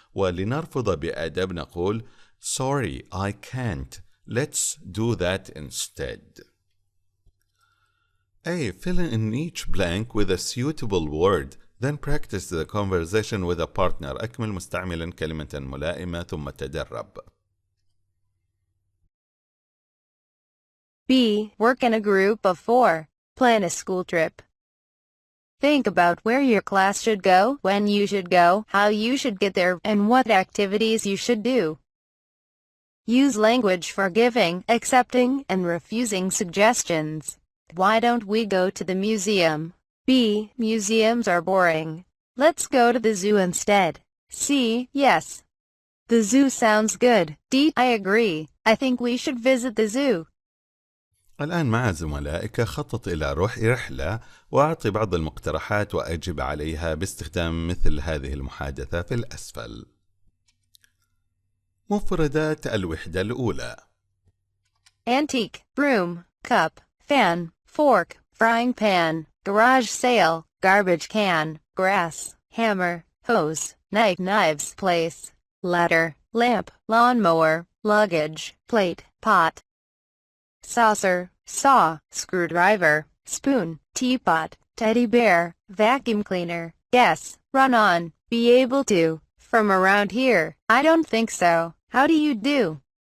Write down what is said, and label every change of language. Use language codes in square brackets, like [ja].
[ar] ولنرفض بأدب نقول [en] Sorry, I can't. Let's do that instead. A. Fill in each blank with a suitable word. Then practice the conversation with a partner. [ar] أكمل مستعملا كلمة ملائمة ثم تدرب. [en] B. Work in a group of 4. Plan a school trip. Think about where your class should go, when you should go, how you should get there, and what activities you should do. Use language for giving, accepting, and refusing suggestions. Why don't we go to the museum? B. Museums are boring. Let's go to the zoo instead. C. Yes. The zoo sounds good. D. I agree. I think we should visit the zoo. [ar] الآن مع زملائك خطط إلى رحلة وأعطي بعض المقترحات وأجب عليها باستخدام مثل هذه المحادثة في الأسفل. مفردات الوحدة الأولى. [en] antique, broom, cup, fan, fork, frying pan, garage sale, garbage can, grass, hammer, hose, knives, place, ladder, lamp, lawnmower, luggage, plate, pot, saucer, saw, screwdriver, spoon, teapot, teddy bear, vacuum cleaner, guess, run on, be able to, from around here, I don't think so, how do you do?